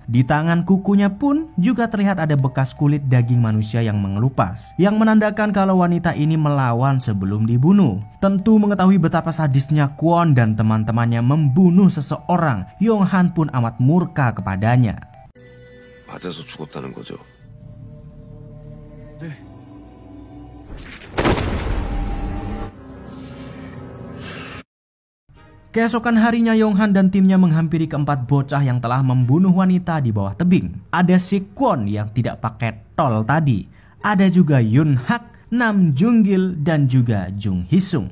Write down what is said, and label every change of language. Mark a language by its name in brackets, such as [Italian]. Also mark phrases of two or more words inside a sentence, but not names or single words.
[Indonesian] Di tangan kukunya pun juga terlihat ada bekas kulit daging manusia yang mengelupas, yang menandakan kalau wanita ini melawan sebelum dibunuh. Tentu mengetahui betapa sadisnya Kwon dan teman-temannya membunuh seseorang, Yonghan pun amat murka kepadanya. [Korean] 맞아서 죽었다는 거죠. [Indonesian] Keesokan harinya Yonghan dan timnya menghampiri keempat bocah yang telah membunuh wanita di bawah tebing. Ada si Kwon yang tidak pakai tol tadi. Ada juga Yun Hak, Nam Junggil, dan juga Jung Hisung.